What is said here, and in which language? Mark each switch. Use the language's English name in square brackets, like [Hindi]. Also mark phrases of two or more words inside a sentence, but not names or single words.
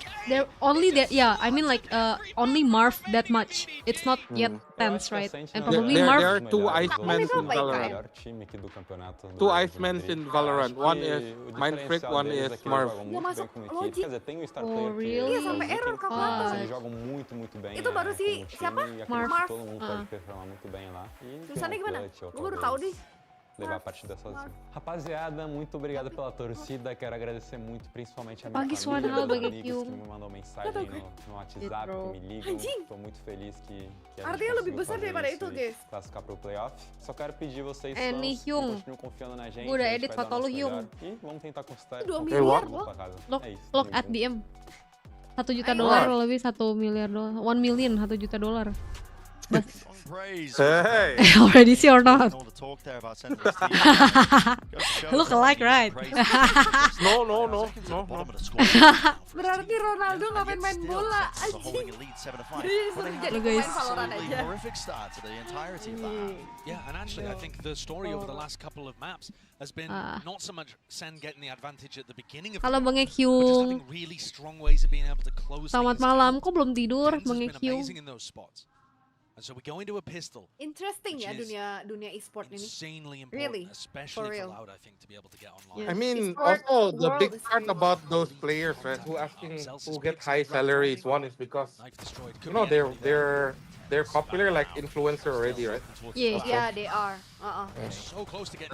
[English] They're only there, yeah, I mean like only Marv that much. It's not yet Tens, right? And probably there Marv. are two Icemen in Valorant. Two Icemen in Valorant. One is Mindfreak, one is Marv. Oh, really? [Indonesian] Iya, sampai error kalkulator. Itu baru si siapa? Marv. Tulisannya gimana? Gue baru tahu deh. [Portuguese] Levar a partida sozinho. Rapaziada, muito obrigado pela torcida. Quero agradecer muito, principalmente a minha [Indonesian] Pagi [Portuguese] família, [Indonesian] suara [Portuguese] meus [Indonesian] bagi [Portuguese] amigos [Indonesian] Q. [Portuguese] que me mandam mensagem no WhatsApp, que me ligam. Tô muito feliz que a [Indonesian] Artinya [Portuguese] gente [Indonesian] lebih [Portuguese] conseguiu [Indonesian] besar daripada [Portuguese] fazer [Indonesian] itu, [Portuguese] isso e [English] guys. [Portuguese] classificar pro playoff. Só quero pedir vocês [Indonesian] Nih, [Portuguese] fãs, [Indonesian] Hyung. [Portuguese] continuem confiando na gente. [Indonesian] Gue udah [Portuguese] A gente [Indonesian] edit [Portuguese] vai dar [Indonesian] foto lu, [Portuguese] nosso [Indonesian] Hyung. [Portuguese] melhor e vamos tentar conquistar [Indonesian] 2 [Portuguese] conquistar [Indonesian] miliar, [Portuguese] o gol pra casa. [English] Look, [Portuguese] É isso. [English] look at DM. [Indonesian] 1 juta dolar lebih 1 miliar dolar. 1 million 1 juta dolar. [English] Hey. Already see or not? Look alike, right? No. [Indonesian] Berarti Ronaldo nggak main bola. Anjing. Jadi main Valorant aja. [English] Yeah, and actually I think the story over the last couple of maps has been not so much Sen getting the advantage at the beginning of [Indonesian] Halo Bang [English] but just [Indonesian] Q. [English] having really strong ways of being able to close [Indonesian] Selamat [English] things [Indonesian] malam. [English] out. [Indonesian] Kok belum tidur, [English] Tens has [Indonesian] Bang [English] been [Indonesian] Q? [English] amazing in those spots. And so we go into a pistol. [Indonesian] Interesting ya [English] Which is [Indonesian] dunia e-sport ini. [English] Insanely important, Really? especially for real. Loud, I think, to be able to get online. I mean, E-sport also the world big is part very about those players, right, who get high salaries. One is because they're popular, like influencer already, right? Yeah. Yeah, they are. So close to getting